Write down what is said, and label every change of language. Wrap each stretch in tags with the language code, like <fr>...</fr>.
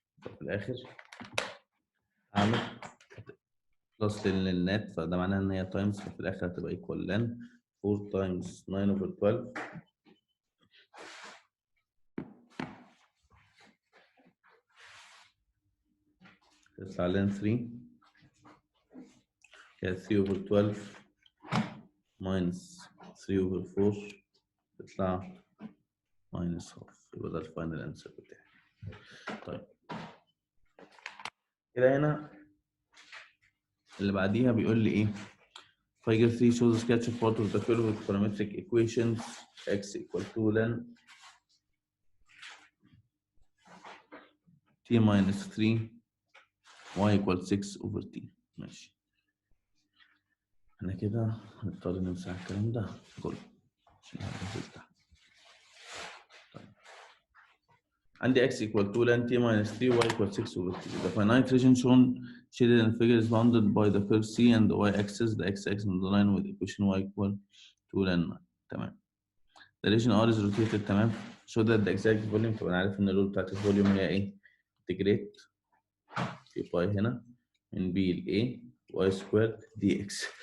<ar>ففي الآخر هعمل بلس للنت فده معناها ان هي تايمز، ففي الاخر هتبقى ايكوال لن 4 تايمز 9 over 12 تطلع لن 3 كده 3 over 12 minus 3 over 4 تطلع minus half. يبقى ده الفاينل انسر بتاعي. طيب كده هنا اللي بعديها بيقول لي ايه؟</ar> <en>Figure 3 shows a sketch of part of the curve with parametric equations x equal to ln t minus 3 y equal 6 over t.</en> <ar>ماشي. احنا كده هنضطر نمسح الكلام ده كله عشان هننزل تحت. طيب عندي</ar> <en>x equal to ln t minus 3 y equal 6 over t. The finite region shown shaded in the figure is bounded by the curve c and the y-axis. The x-axis on the line with equation y equal to ln 9.</en> <ar>تمام.</ar> <en>The region R is rotated. تمام. show that the exact volume.</en> <ar>طب انا عارف ان الرول بتاعت الفوليوم هي ايه؟ integrate في باي هنا من b ل a y squared dx.</ar>